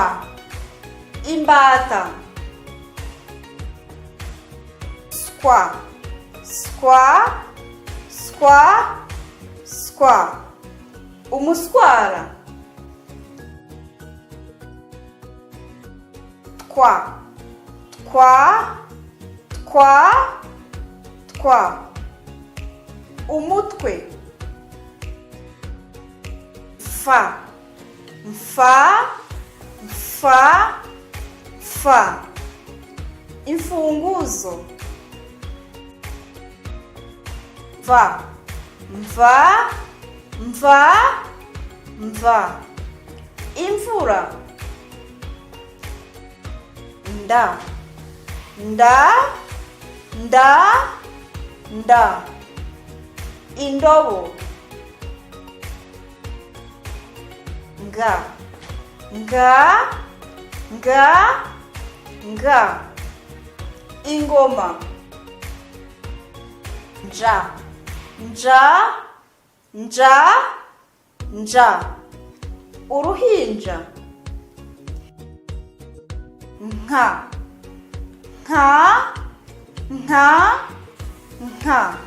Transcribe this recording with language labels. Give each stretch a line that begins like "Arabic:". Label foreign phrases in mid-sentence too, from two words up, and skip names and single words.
Kinyarwanda: Imbata. Skwa, skwa, skwa, skwa. Umuswara. Twa, twa, twa, twa. Umutwe. Fa, fa, fa, fa. Imfunguzo. Va, va, va, va. Imvura. Nda, nda, nda, nda. Indobo. Nga, nga, nga, nga. Ingoma. Nja, nja, nja, nja. Uruhinja. Nka, nka, nka, nka.